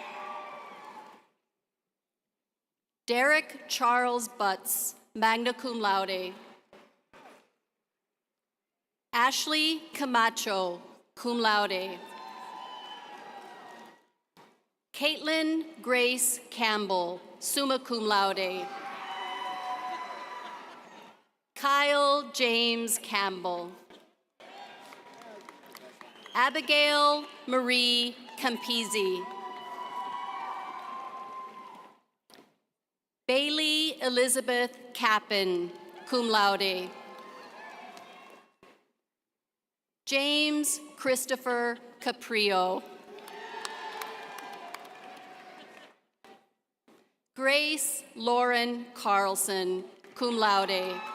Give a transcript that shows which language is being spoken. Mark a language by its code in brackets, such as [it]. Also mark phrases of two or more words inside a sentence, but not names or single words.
[la] Derek Charles Butts, magna cum laude. Ashley Camacho, cum laude. Caitlin Grace Campbell, summa cum laude. [en] Kyle James Campbell. Abigail Marie Campisi. Bailey Elizabeth Kappen, [la] cum laude. [en] James Christopher Caprio. Grace Lauren Carlson, [la] cum laude.